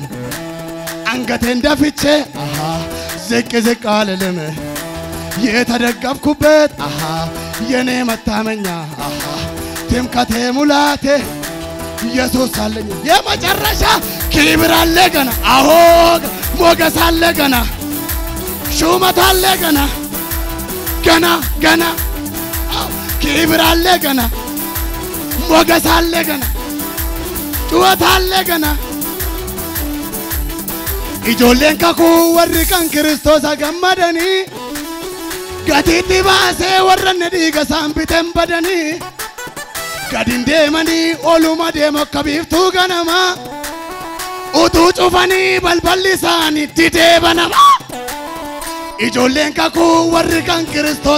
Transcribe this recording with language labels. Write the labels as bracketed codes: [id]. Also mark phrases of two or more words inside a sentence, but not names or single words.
[am] አንገቴ እንደፍቼ ዝቅ ዝቅ አልልም የተደገፍኩበት የኔ መታመኛ ትምክህቴ ሙላቴ ኢየሱስ አለኝ የመጨረሻ ክብር አለ ገና አዎ ሞገስ አለ ገና ሹመት አለ ገና ገና ገና ክብር አለ ገና ሞገስ አለ ገና ጩኸት አለ ገና [om] ijoolleen kakuu warri kan Kiristoos gammadanii gatiitti baasee warran dhiiga isaan biteen badanii gadiin deemanii oluma deemu akka biiftuu ganamaa utuu cufanii balballi isaanii didee banamaa ijoolleen kakuu warri kan Kiristoos